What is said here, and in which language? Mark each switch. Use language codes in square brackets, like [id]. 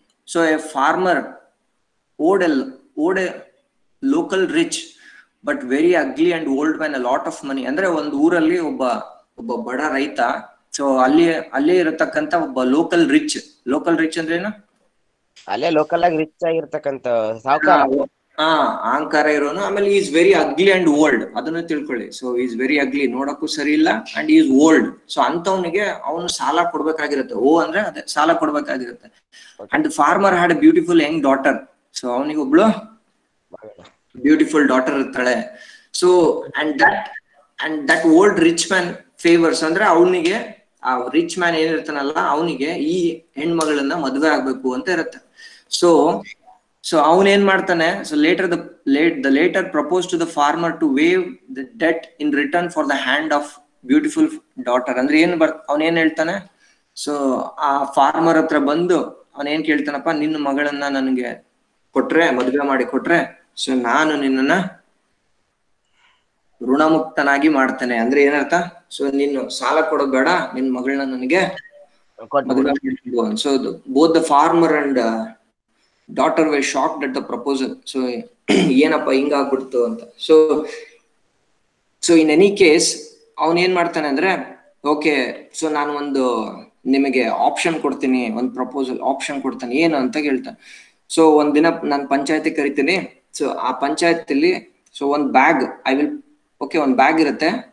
[en] So a farmer owed a local rich but very ugly and old man a lot of money. [kn] ಅಂದ್ರೆ ಒಂದು ಊರಲ್ಲಿ ಒಬ್ಬ ಬಡ ರೈತ, ಸೊ ಅಲ್ಲಿ ಇರತಕ್ಕಂತ ಒಬ್ಬ ಲೋಕಲ್ ರಿಚ್ ಅಂದ್ರೆ ಏನು? ಅಲ್ಲೇ ಲೋಕಲ್ ಆಗಿ ರಿಚ್ ಆಗಿರ್ತಕ್ಕಂತ ಸಾವುಕಾರ, ಅಹಂಕಾರ ಇರೋನು. [en] ಆಮೇಲೆ is very ugly and old, [kn] ಅದನ್ನು ತಿಳ್ಕೊಳ್ಳಿ. [en] so is very ugly, [kn] ನೋಡಕ್ಕೂ ಸರಿ ಇಲ್ಲ, [en] And is old. [kn] ಸೊ ಅಂತವನಿಗೆ ಅವನು ಸಾಲ ಕೊಡ್ಬೇಕಾಗಿರುತ್ತೆ. ಅಂದ್ರೆ ಅದೇ ಸಾಲ ಕೊಡ್ಬೇಕಾಗಿರುತ್ತೆ. [en] And farmer had a beautiful young daughter. So [kn] ಅವನಿಗೆ ಒಬ್ಳು ಬ್ಯೂಟಿಫುಲ್ ಡಾಟರ್ ಇರ್ತಾಳೆ. So [en] and that old rich man favours, [kn] ಅಂದ್ರೆ ಅವನಿಗೆ ಆ ರಿಚ್ ಮ್ಯಾನ್ ಏನಿರ್ತಾನಲ್ಲ ಅವನಿಗೆ ಈ ಹೆಣ್ಮಗಳನ್ನ ಮದ್ವೆ ಆಗ್ಬೇಕು ಅಂತ ಇರುತ್ತೆ. ಸೊ [en] so [kn] ಅವನೇನ್ ಮಾಡ್ತಾನೆ, [en] So the later proposed to the farmer to waive the debt in return for the hand of beautiful daughter. [kn] ಅಂದ್ರೆ ಅವನೇನ್ ಹೇಳ್ತಾನೆ, ಸೊ ಆ ಫಾರ್ಮರ್ ಹತ್ರ ಬಂದು ಅವನೇನ್ ಕೇಳ್ತಾನಪ್ಪ, ನಿನ್ನ ಮಗಳನ್ನ ನನಗೆ ಕೊಟ್ರೆ, ಮದುವೆ ಮಾಡಿ ಕೊಟ್ರೆ, ಸೊ ನಾನು ನಿನ್ನನ್ನ ಋಣಮುಕ್ತನಾಗಿ ಮಾಡ್ತೇನೆ. ಅಂದ್ರೆ ಏನರ್ಥ, ಸೊ ನೀನು ಸಾಲ ಕೊಡೋದ್ ಬೇಡ, ನಿನ್ ಮಗಳನ್ನ ನನಗೆ ಮದುವೆ ಮಾಡಿಕೊಡು. [en] So both the farmer and daughter were shocked at the proposal. [kn] So ಏನಪ್ಪ ಹಿಂಗಾಗ್ಬಿಡ್ತು ಅಂತ. ಸೊ ಇನ್ ಎನಿ ಕೇಸ್ ಅವನ್ ಏನ್ ಮಾಡ್ತಾನೆ ಅಂದ್ರೆ, ಓಕೆ ಸೊ ನಾನು ಒಂದು ನಿಮಗೆ ಆಪ್ಷನ್ ಕೊಡ್ತೀನಿ, ಒಂದು ಪ್ರಪೋಸಲ್ ಆಪ್ಷನ್ ಕೊಡ್ತಾನೆ, ಏನು ಅಂತ ಕೇಳ್ತಾನೆ. ಸೊ ಒಂದಿನ ನಾನು ಪಂಚಾಯತಿ ಕರಿತೀನಿ. ಸೊ ಆ ಪಂಚಾಯತಿಲಿ ಸೊ ಒಂದ್ ಬ್ಯಾಗ್ ಒಂದ್ ಬ್ಯಾಗ್ ಇರುತ್ತೆ.